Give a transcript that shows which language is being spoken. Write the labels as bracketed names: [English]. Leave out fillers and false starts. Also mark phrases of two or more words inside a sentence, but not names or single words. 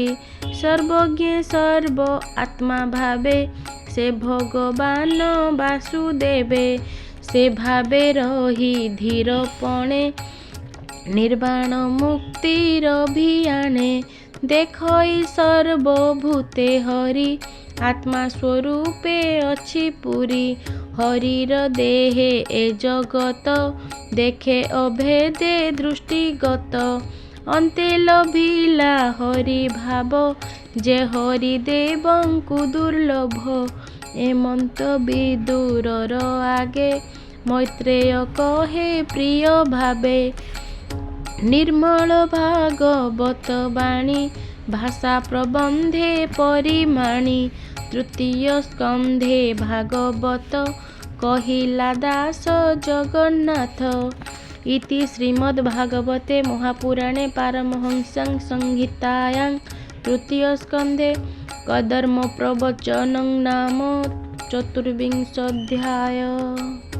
[Odia] ସର୍ବଜ୍ଞ ସର୍ବ ଆତ୍ମା ଭାବେ ସେ ଭଗବାନ ବାସୁଦେବେ। ସେ ଭାବେ ରହି ଧୀରପଣେ ନିର୍ବାଣ ମୁକ୍ତିର ଭିଆଣେ। ଦେଖଇ ସର୍ବଭୂତେ ହରି ଆତ୍ମା ସ୍ୱରୂପେ ଅଛି ପୁରୀ। ହରିର ଦେହେ ଏ ଜଗତ ଦେଖେ ଅଭେଦେ ଦୃଷ୍ଟିଗତ ଅନ୍ତେ ଲଭିଲା ହରି ଭାବ ଯେ ହରି ଦେବଙ୍କୁ ଦୁର୍ଲଭ ଏମନ୍ତ ବିଦୁରର ଆଗେ ମୈତ୍ରେୟ କହେ ପ୍ରିୟ ଭାବେ ନିର୍ମଳ ଭାଗବତ ବାଣୀ ଭାଷା ପ୍ରବନ୍ଧେ ପରିମାଣୀ ତୃତୀୟ ସ୍କନ୍ଧେ ଭାଗବତ କହିଲା ଦାସ ଜଗନ୍ନାଥ [Sanskrit] इति श्रीमद्भागवते महापुराणे पारमहंस्यां संहितायां तृतीय स्कंधे कदर्म प्रवचनं नाम 24 अध्याय।